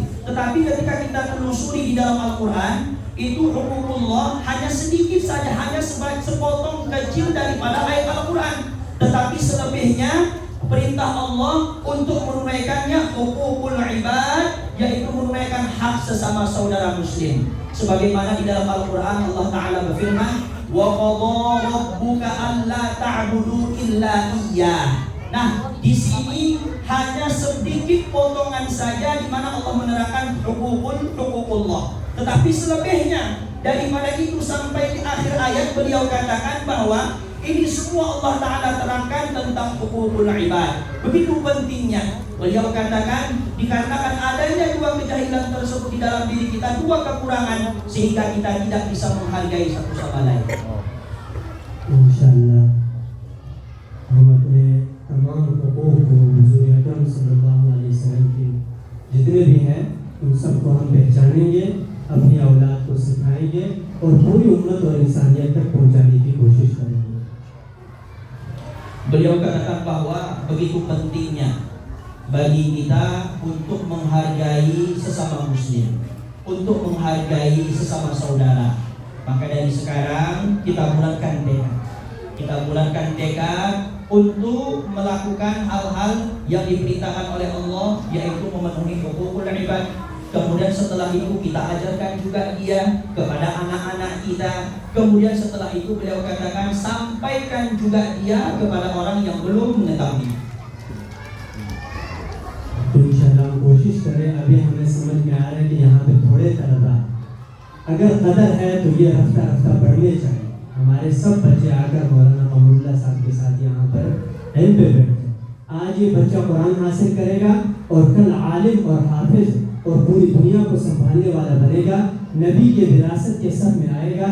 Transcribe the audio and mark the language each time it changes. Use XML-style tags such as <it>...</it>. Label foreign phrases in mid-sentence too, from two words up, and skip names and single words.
<id>Tetapi ketika kita telusuri di dalam Al-Quran, itu hukumullah hanya sedikit saja, hanya sepotong kecil daripada ayat Al-Quran. Tetapi selebihnya perintah Allah untuk menunaikannya</id> <ar>حقوق العباد,</ar> <id>yaitu menunaikan hak sesama saudara muslim. Sebagaimana di dalam Al-Quran Allah Ta'ala berfirman,</id> <ar>وقضى ربك ألا تعبدوا إلا إياه.</ar> <id>Nah, di sini hanya sedikit potongan saja di mana Allah menerangkan hukukullah. Tetapi selebihnya daripada itu sampai di akhir ayat beliau katakan bahwa ini semua Allah Ta'ala terangkan tentang</id> <ar>حقوق العباد.</ar> <id>Begitu pentingnya. Beliau katakan dikarenakan adanya dua kejahilan tersebut di dalam diri kita, dua kekurangan, sehingga kita tidak bisa menghargai satu sama lain.</id> <ur>انشاءاللہ ہم اپنے تمام حقوق کو حضور اکرم</ur> <ar>صلى الله عليه وسلم</ar> <ur>کے جتنے بھی ہیں ان سب کو ہم پہچانیں گے، اپنی اولاد کو سکھائیں گے اور پوری امت اور انسانیت تک پہنچانے کی کوشش کریں گے.</ur> <id>Beliau katakan bahwa begitu pentingnya bagi kita untuk menghargai sesama muslim, untuk menghargai sesama saudara. Maka dari sekarang kita bulatkan tekad untuk melakukan hal-hal yang diperintahkan oleh Allah, yaitu memenuhi</id> <ar>حقوق العباد.</ar> <id>Kemudian setelah itu kita ajarkan juga dia kepada anak-anak kita. Kemudian setelah itu beliau katakan sampaikan juga dia kepada orang yang belum mengetahui.</id> <ur>تو انشاءاللہ ہم کوشش کریں. ابھی ہمیں سمجھ میں آ رہا ہے کہ یہاں پہ تھوڑے طلبہ، اگر قدر ہے تو یہ رفتہ رفتہ بڑھنے چاہئیں. ہمارے سب بچے آ کر مولانا محمود اللہ صاحب کے ساتھ یہاں پر علم پہ بیٹھے. آج یہ بچہ قرآن حاصل کرے گا اور کل عالم اور حافظ اور پوری دنیا کو سنبھالنے والا بنے گا، نبی کے وراثت کے سب میں آئے گا.</ur>